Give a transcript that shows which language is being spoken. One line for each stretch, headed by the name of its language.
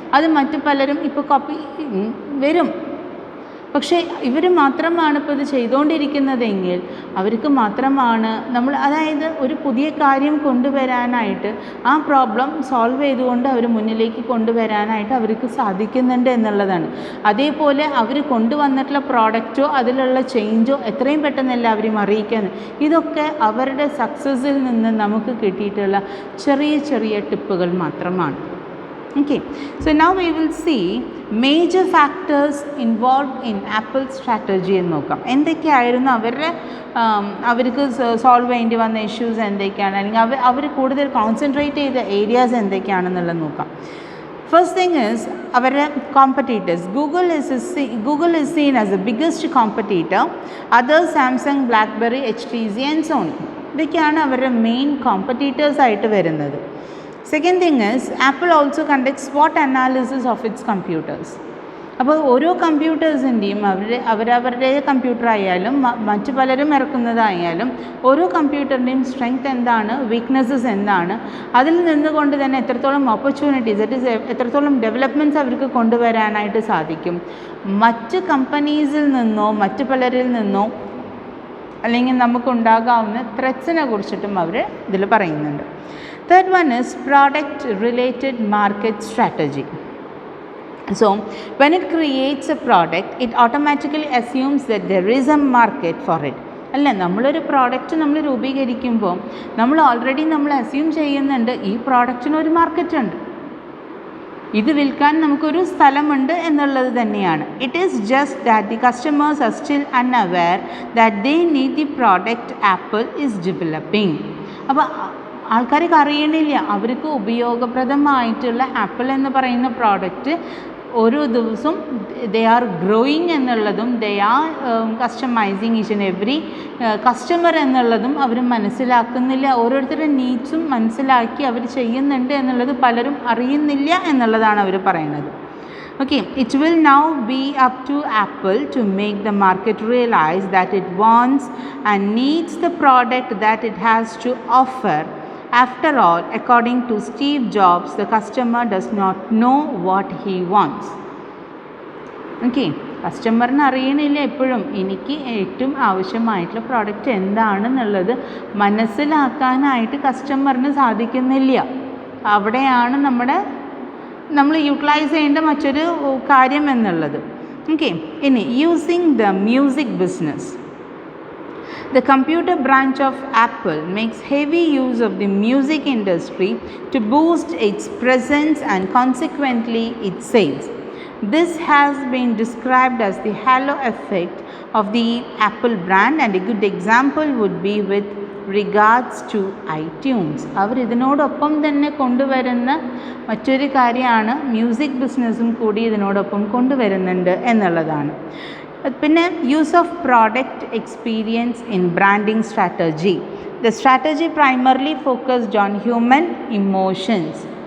Malayalam: അത് മറ്റു പലരും ഇപ്പോൾ കോപ്പി വരും, പക്ഷേ ഇവർ മാത്രമാണ് ഇപ്പോൾ ഇത് ചെയ്തുകൊണ്ടിരിക്കുന്നതെങ്കിൽ അവർക്ക് മാത്രമാണ് നമ്മൾ, അതായത് ഒരു പുതിയ കാര്യം കൊണ്ടുവരാനായിട്ട് ആ പ്രോബ്ലം സോൾവ് ചെയ്തുകൊണ്ട് അവർ മുന്നിലേക്ക് കൊണ്ടുവരാനായിട്ട് അവർക്ക് സാധിക്കുന്നുണ്ട് എന്നുള്ളതാണ്. അതേപോലെ അവർ കൊണ്ടുവന്നിട്ടുള്ള പ്രോഡക്റ്റോ അതിലുള്ള ചേഞ്ചോ എത്രയും പെട്ടെന്ന് എല്ലാവരെയും അറിയിക്കാൻ, ഇതൊക്കെ അവരുടെ സക്സസ്സിൽ നിന്ന് നമുക്ക് കിട്ടിയിട്ടുള്ള ചെറിയ ചെറിയ ടിപ്പുകൾ മാത്രമാണ്.
English: Okay, so now we will see major factors involved in Apple strategy
Malayalam: എന്ന് നോക്കാം. എന്തൊക്കെയായിരുന്നു അവർക്ക് സോൾവ് ചെയ്യേണ്ടി വന്ന ഇഷ്യൂസ് എന്തൊക്കെയാണ്, അല്ലെങ്കിൽ അവർ കൂടുതൽ കോൺസെൻട്രേറ്റ് ചെയ്ത ഏരിയാസ് എന്തൊക്കെയാണെന്നുള്ളത് നോക്കാം.
English: First thing is അവരുടെ competitors. Google is seen as the biggest competitor. Others Samsung, BlackBerry, HTC and Sony.
Malayalam: ഇതൊക്കെയാണ് അവരുടെ മെയിൻ കോമ്പറ്റീറ്റേഴ്സ് ആയിട്ട് വരുന്നത്.
English: Second thing is Apple also conducts SWOT analysis of its computers.
Malayalam: അപ്പോൾ ഓരോ കമ്പ്യൂട്ടേഴ്സിൻ്റെയും അവരവരുടെ computer ആയാലും മറ്റു പലരും ഇറക്കുന്നതായാലും ഓരോ കമ്പ്യൂട്ടറിൻ്റെയും സ്ട്രെങ്ത് എന്താണ്, വീക്ക്നെസ്സസ് എന്താണ്, അതിൽ നിന്നുകൊണ്ട് തന്നെ എത്രത്തോളം ഓപ്പർച്യൂണിറ്റീസ്, ദറ്റ് ഈസ് എത്രത്തോളം ഡെവലപ്മെൻറ്റ്സ് അവർക്ക് കൊണ്ടുവരാനായിട്ട് സാധിക്കും, മറ്റ് കമ്പനീസിൽ നിന്നോ മറ്റു പലരിൽ നിന്നോ അല്ലെങ്കിൽ നമുക്കുണ്ടാകാവുന്ന ത്രെറ്റ്സിനെ കുറിച്ചിട്ടും അവർ ഇതിൽ പറയുന്നുണ്ട്.
English: Third one is product related market strategy. So when it creates a product, it automatically assumes that there is a market for it.
Malayalam: അല്ല, നമ്മളൊരു പ്രോഡക്റ്റ് നമ്മൾ രൂപീകരിക്കുമ്പോൾ നമ്മൾ ഓൾറെഡി അസ്യൂം ചെയ്യുന്നുണ്ട് ഈ പ്രോഡക്റ്റിന് ഒരു മാർക്കറ്റ് ഉണ്ട്, ഇത് വിൽക്കാൻ നമുക്കൊരു സ്ഥലമുണ്ട് എന്നുള്ളത് തന്നെയാണ്.
English: It is just that the customers are still unaware that they need the product Apple is developing.
Malayalam: അപ്പോൾ ആൾക്കാർക്ക് അറിയണില്ല അവർക്ക് ഉപയോഗപ്രദമായിട്ടുള്ള ആപ്പിൾ എന്ന് പറയുന്ന പ്രോഡക്റ്റ് ഓരോ ദിവസവും
English: they are growing
Malayalam: എന്നുള്ളതും
English: they are customising each and every customer
Malayalam: എന്നുള്ളതും അവർ മനസ്സിലാക്കുന്നില്ല. ഓരോരുത്തരുടെ നീഡ്സും മനസ്സിലാക്കി അവർ ചെയ്യുന്നുണ്ട് എന്നുള്ളത് പലരും അറിയുന്നില്ല എന്നുള്ളതാണ് അവർ പറയുന്നത്.
English: Okay, it will now be up to Apple to make the market realize that it wants and needs the product that it has to offer. After all, according to Steve Jobs, the customer does not know what he wants.
Malayalam: Okay, കസ്റ്റമറിന് അറിയണില്ല എപ്പോഴും എനിക്ക് ഏറ്റവും ആവശ്യമായിട്ടുള്ള product എന്താണെന്നുള്ളത് മനസ്സിലാക്കാനായിട്ട് കസ്റ്റമറിന് സാധിക്കുന്നില്ല. അവിടെയാണ് നമ്മൾ യൂട്ടിലൈസ് ചെയ്യേണ്ട മറ്റൊരു കാര്യം എന്നുള്ളത്.
English: Okay, ഇനി using the music business. The computer branch of Apple makes heavy use of the music industry to boost its presence and consequently its sales. This has been described as the halo effect of the Apple brand, and a good example would be with regards to iTunes.
Malayalam: അവർ ഇതിനോടൊപ്പം തന്നെ കൊണ്ടുവരുന്ന മറ്റൊരു കാര്യമാണ് music ബിസിനസ്സും കൂടി ഇതിനോടൊപ്പം കൊണ്ടുവരുന്നുണ്ട് എന്നുള്ളതാണ്.
English: പിന്നെ use of product experience in branding strategy. The strategy primarily focused on human emotions.